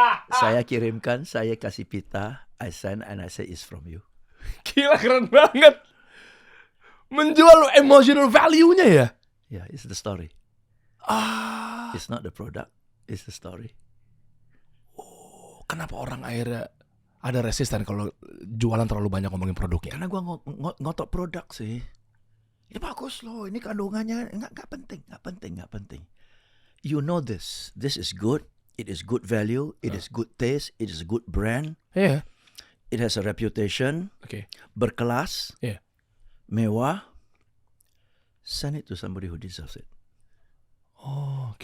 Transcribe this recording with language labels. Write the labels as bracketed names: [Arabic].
[Indonesian] Saya kirimkan, saya kasih pita, [English] I send and I say it's from you. [Indonesian] Gila, keren banget. Menjual emotional value-nya ya? [English] Yeah, it's the story. It's not the product, it's the story. [Indonesian] Oh, kenapa orang akhirnya ada resisten kalau jualan terlalu banyak ngomongin produknya? Karena gue ngotot produk sih. Ini bagus loh, ini kandungannya nggak penting. [English] You know this is good, it is good value, it is good taste, it is good brand. [Indonesian] Iya. [English] It has a reputation, [Indonesian] berkelas, mewah. [English] Send it to somebody who deserves it. [Indonesian] Oh, oke.